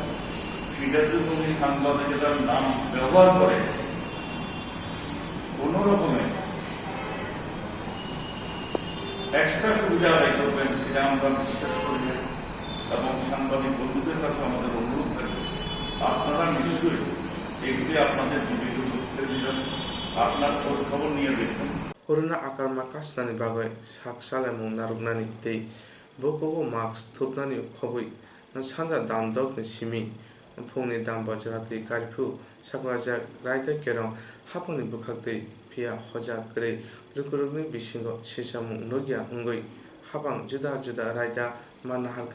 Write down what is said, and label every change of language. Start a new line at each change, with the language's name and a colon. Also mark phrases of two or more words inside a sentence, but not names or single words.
Bangla: সেটার জন্য উনি সাংবাদিকতার নাম ব্যবহার করে কোন রকমের এক্সট্রা সুবিধা আদায় করবেন এটা আমরা বিশ্বাস করি না। এবং সাংবাদিক বন্ধুদের কাছে আমাদের অনুরোধ থাকবে, আপনারা নিশ্চয়ই এগুলি আপনাদের জীবিত তথ্যের দিবেন, আপনার খোঁজ খবর নিয়ে দেখবেন।
Kok Borok: Corona akarma kasnani bagoi saksalemu narugnani tei bokogo mask thupnani khobui na sanja damdok ni simi phongni dam bajrati karfu sakwaja raida kerong haponi bukhakdei pia hoja kre lukurugni bisingo sisamu nogia ungoi habang juda juda raida manaharka